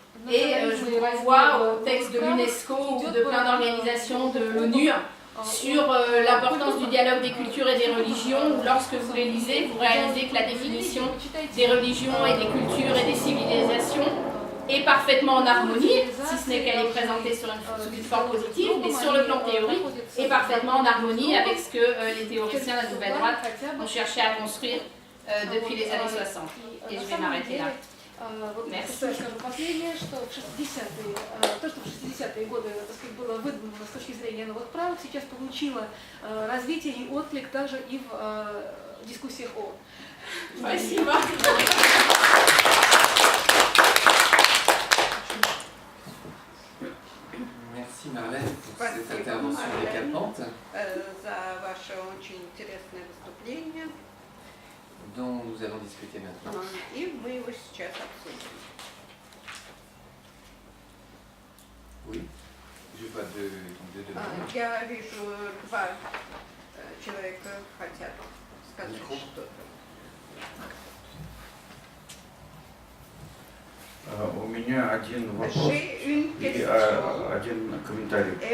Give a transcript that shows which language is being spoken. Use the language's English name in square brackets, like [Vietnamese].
[French] Et je vous renvoie au texte de l'UNESCO ou de plein d'organisations de l'ONU sur l'importance du dialogue des cultures et des religions, où lorsque vous les lisez, vous réalisez que la définition des religions et des cultures et des civilisations est parfaitement en harmonie, si ce n'est qu'elle est présentée sous une forme positive, mais sur le plan théorique, est parfaitement en harmonie avec ce que les théoriciens de la nouvelle droite ont cherché à construire depuis les années 60. Et je vais m'arrêter là. Merci. [Russian] Скажу последнее, что в 60-е, то, что в 60-е годы, так сказать, было выдумано с точки зрения новых правил, сейчас получило развитие и отклик также и в дискуссиях ООН. Спасибо. [French] Merci Marlène pour cette intervention décapante [Russian] за ваше очень интересное выступление. [French] dont nous allons discuter maintenant. [Russian] И мы его сейчас обсудим. [French] Oui, je vois deux demandes. [Russian] Я вижу два человека хотят сказать что-то. У меня один вопрос и один комментарий.